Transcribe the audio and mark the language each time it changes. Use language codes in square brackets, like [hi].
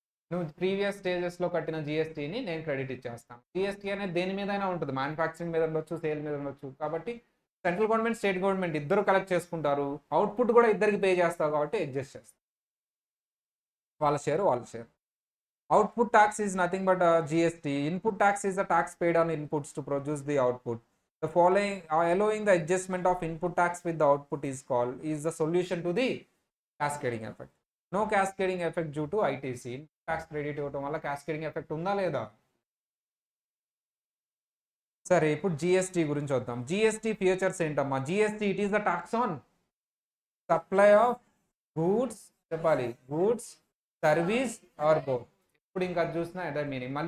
[te] నువ్వు ప్రీవియస్ స్టేజెస్లో కట్టిన జిఎస్టీని నేను క్రెడిట్ ఇచ్చేస్తాను. జిఎస్టీ అనేది దేని మీదైనా ఉంటుంది, మ్యానుఫ్యాక్చరింగ్ మీద ఉండొచ్చు, సేల్ మీద ఉండొచ్చు. కాబట్టి సెంట్రల్ గవర్నమెంట్, స్టేట్ గవర్నమెంట్ ఇద్దరు కలెక్ట్ చేసుకుంటారు. అవుట్పుట్ కూడా ఇద్దరికి పే చేస్తారు కాబట్టి అడ్జస్ట్ చేస్తారు. వాళ్ళ share. [en] Output tax is nothing but a GST. Input tax is the tax paid on inputs to produce the output. The following allowing the adjustment of input tax with the output is the solution to the cascading effect. No cascading effect due to ITC. [te] Tax credit ఇవ్వటం వల్ల cascading effect ఉందా లేదా? సరే, ఇప్పుడు GST గురించి వద్దాం. GST features ఏంటమ్మా? GST [en] It is the tax on supply of goods. [te] చెప్పాలి, [en] Goods, service or both. [te] ఇప్పుడు ఇంకా చూసినా అదే మీనింగ్.